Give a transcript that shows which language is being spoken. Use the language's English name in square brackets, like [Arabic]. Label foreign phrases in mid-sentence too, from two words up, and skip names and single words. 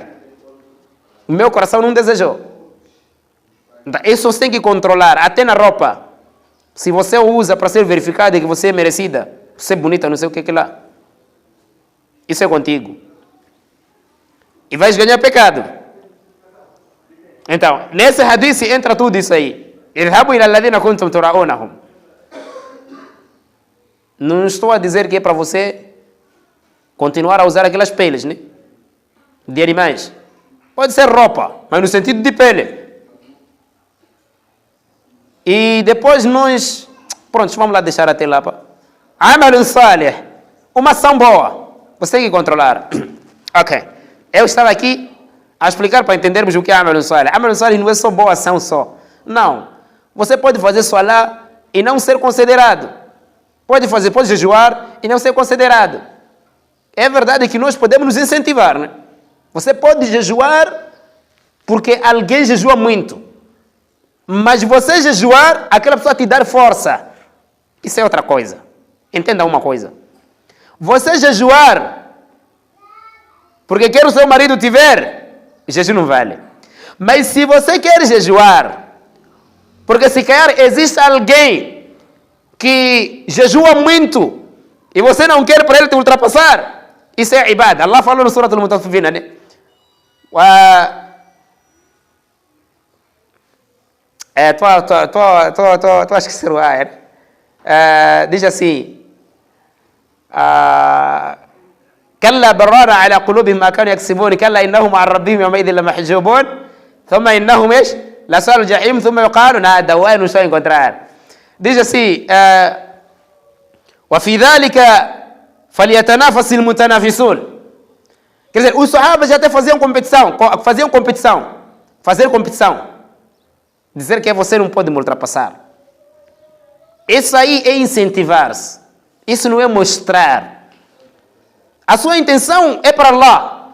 [Portuguese] O meu coração não desejou. Isso você tem que controlar, até na roupa. Se você usa para ser verificado e que você é merecida, você é bonita, não sei o que lá. Isso é contigo. E vais ganhar pecado. Então, nesse hadith entra tudo isso aí. [Arabic] اذهبوا إلى الذين كنتم تراءونهم. [Portuguese] Não estou a dizer que é para você continuar a usar aquelas peles, né? De animais. Pode ser roupa, mas no sentido de pele. E depois nós... Pronto, vamos lá deixar até lá. [Arabic] عمل صالح. [Portuguese] Uma ação boa. Você tem que controlar. Ok. Eu estava aqui a explicar para entendermos o que é [Arabic] عمل صالح. عمل صالح [Portuguese] não é só boa ação só. Não. Você pode fazer salah e não ser considerado. Pode fazer, pode jejuar e não ser considerado. É verdade que nós podemos nos incentivar, né? Você pode jejuar porque alguém jejua muito. Mas você jejuar, aquela pessoa te dar força. Isso é outra coisa. Entenda uma coisa. Você jejuar porque quer o seu marido te ver, jejum não vale. Mas se você quer jejuar porque se calhar existe alguém que jejua muito e você não quer para ele te ultrapassar, isso é ibada. Allah falou no Surah Al-Mutaffifin, né? Tu acho que será, diz assim: [Arabic] كلا بران على قلوبهم ما كانوا يكسبون كلا إنهم عن ربهم يومئذ لمحجوبون ثم إنهم إيش لصالوا الجحيم ثم يقالوا nada وين [Portuguese] estou a encontrar. Diz assim: [Arabic] وفي ذلك فليتنافس المتنافسون. [Portuguese] Quer dizer, os sahabas já até faziam competição. Fazer competição. Dizer que você não pode me ultrapassar. Isso aí é incentivar-se. Isso não é mostrar. A sua intenção é para Allah.